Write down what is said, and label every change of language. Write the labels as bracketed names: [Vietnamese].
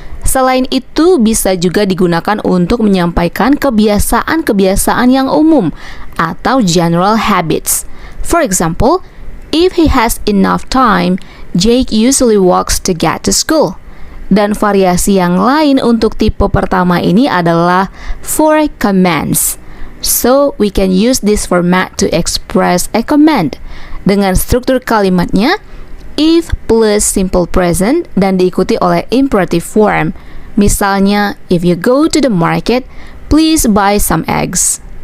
[Indonesian] Selain itu, bisa juga digunakan untuk menyampaikan kebiasaan-kebiasaan yang umum atau [English] general habits. For example, if he has enough time, Jake usually walks to get to school. [Indonesian] Dan variasi yang lain untuk tipe pertama ini adalah [English] for commands. So, we can use this format to express a command. [Indonesian] Dengan struktur kalimatnya, [English] if plus simple present [Indonesian] dan diikuti oleh [English] imperative form. [Indonesian] Misalnya, [English] if you go to the market, please buy some eggs.